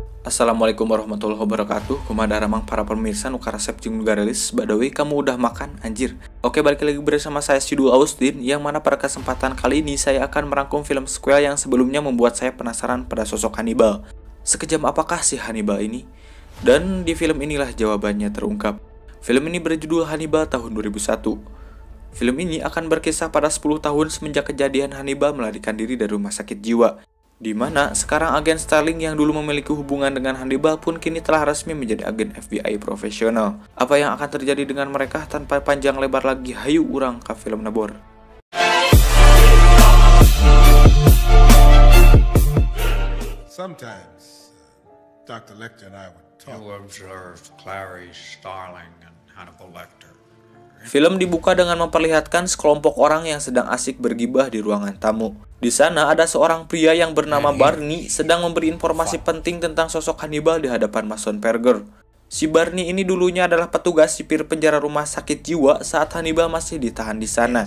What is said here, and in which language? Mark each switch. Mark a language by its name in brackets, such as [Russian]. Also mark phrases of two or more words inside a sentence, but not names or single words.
[Arabic] Assalamualaikum warahmatullahi wabarakatuh. [Sundanese] Kumadara mang para pemirsa nu karasep jeung nu garelis. [English] By the way, [Indonesian] kamu udah makan? Anjir. Oke, balik lagi bersama saya Sidul Austin, yang mana pada kesempatan kali ini saya akan merangkum film sequel yang sebelumnya membuat saya penasaran pada sosok Hannibal. Sekejam apakah si Hannibal ini? Dan di film inilah jawabannya terungkap. Film ini berjudul Hannibal tahun 2001. Film ini akan berkisah pada 10 tahun semenjak kejadian Hannibal melarikan diri dari rumah sakit jiwa, di mana sekarang agen Sterling yang dulu memiliki hubungan dengan Hannibal pun kini telah resmi menjadi agen FBI profesional. Apa yang akan terjadi dengan mereka? Tanpa panjang lebar lagi, [Sundanese] hayu urang ka film Nabor. [English] Sometimes, Dr. Lecter and I would talk. You observed Clarice Starling and Hannibal Lecter. [Indonesian] Film dibuka dengan memperlihatkan sekelompok orang yang sedang asik bergibah di ruangan tamu. Di sana ada seorang pria yang bernama Barney sedang memberi informasi penting tentang sosok Hannibal di hadapan Mason Perger. Si Barney ini dulunya adalah petugas sipir penjara rumah sakit jiwa saat Hannibal masih ditahan di sana.